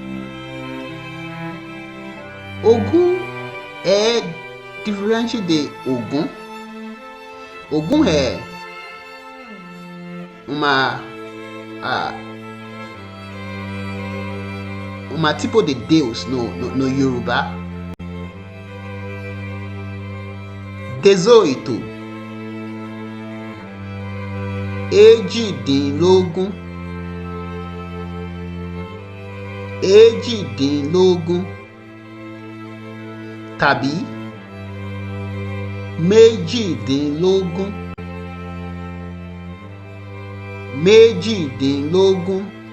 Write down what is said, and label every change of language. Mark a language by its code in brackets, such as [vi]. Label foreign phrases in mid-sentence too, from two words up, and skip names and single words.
[pt] Ogún é diferente de ogún. Ogún é uma tipo de Deus no Yoruba. [yo] 18, èjìdínlógún, èjìdínlógún, tàbí méjìdínlógún, méjìdínlógún.